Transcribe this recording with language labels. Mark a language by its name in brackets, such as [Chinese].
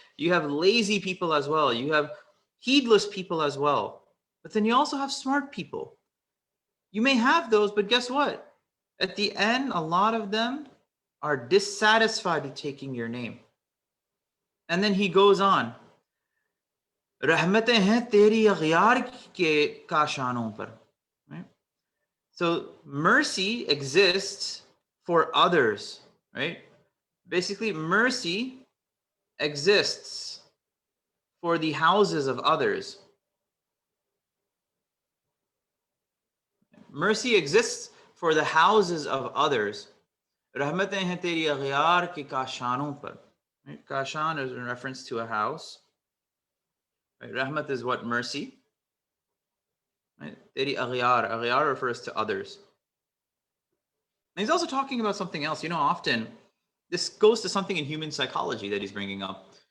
[English] You have lazy people as well. You have heedless people as well. But then you also have smart people. You may have those, but guess what? At the end, a lot of them are dissatisfied with taking your name. And then he goes on. [Urdu] रहमतें हैं तेरी अग़यार के काशानों पर. [English] Right? So mercy exists for others, right? Basically, mercy exists for the houses of others. Mercy exists for the houses of others. [Urdu] रहमतें हैं तेरी अग़यार के काशानों पर. [English] Right? Kashan is in reference to a house. Right? Rahmat is what? Mercy. Right? [Urdu] Teri aghyar. [English] Aghyar refers to others. And he's also talking about something else. You know, often this goes to something in human psychology that he's bringing up.